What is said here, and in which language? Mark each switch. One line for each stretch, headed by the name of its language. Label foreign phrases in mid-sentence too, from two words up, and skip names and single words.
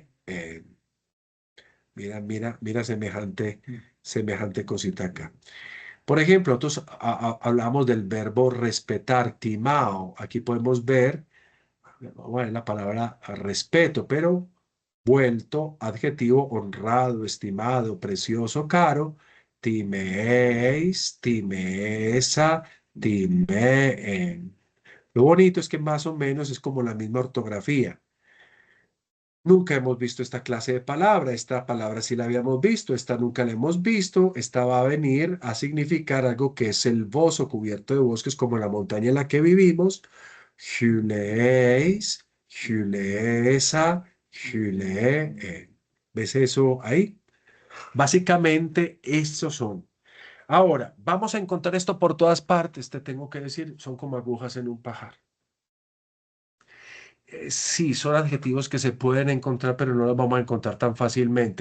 Spanish: Mira, mira, mira semejante cosita acá. Por ejemplo, nosotros hablamos del verbo respetar, timao. Aquí podemos ver, bueno, la palabra respeto, pero vuelto adjetivo honrado, estimado, precioso, caro,
Greek: τιμήεις, τιμήεσσα, τιμῆεν.
Spanish: Lo bonito es que más o menos es como la misma ortografía. Nunca hemos visto esta clase de palabra. Esta palabra sí la habíamos visto, esta nunca la hemos visto. Esta va a venir a significar algo que es selvoso, cubierto de bosques, como la montaña en la que vivimos.
Greek: ὑλήεις, ὑλήεσσα, ὑλῆεν.
Spanish: ¿Ves eso ahí? Básicamente, estos son. Ahora, vamos a encontrar esto por todas partes, te tengo que decir, son como agujas en un pajar. Sí, son adjetivos que se pueden encontrar, pero no los vamos a encontrar tan fácilmente.